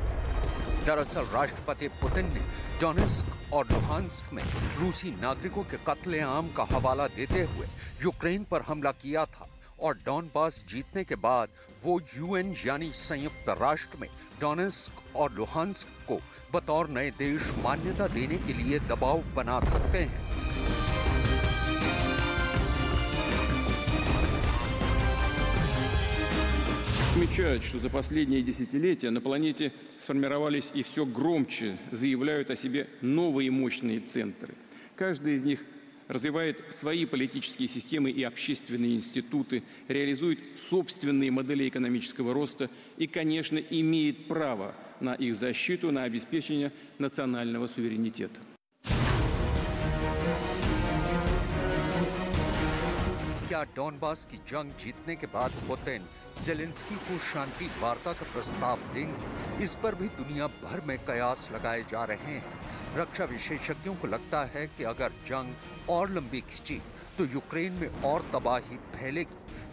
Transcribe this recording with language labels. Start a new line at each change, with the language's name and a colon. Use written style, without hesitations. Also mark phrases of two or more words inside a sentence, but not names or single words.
Hindi: दरअसल राष्ट्रपति पुतिन ने डोनेस्क और लुहांस्क में रूसी नागरिकों के कत्लेआम का हवाला देते हुए यूक्रेन पर हमला किया था और डॉनबास जीतने के बाद वो यूएन यानी संयुक्त राष्ट्र में डोनेस्क और लुहांस्क को बतौर नए देश मान्यता देने के लिए दबाव बना सकते हैं।
Russian: Отмечают, что за последние десятилетия на планете сформировались и все громче заявляют о себе новые мощные центры. Каждый из них развивает свои политические системы и общественные институты, реализует собственные модели экономического роста и, конечно, имеет право на их защиту, на обеспечение национального суверенитета.
Hindi: क्या डॉनबास की जंग जीतने के बाद पुतिन ज़ेलेंस्की को शांति वार्ता का प्रस्ताव देंगे? इस पर भी दुनिया भर में कयास लगाए जा रहे हैं। रक्षा विशेषज्ञों को लगता है कि अगर जंग और लंबी खिंची तो यूक्रेन में और तबाही फैलेगी।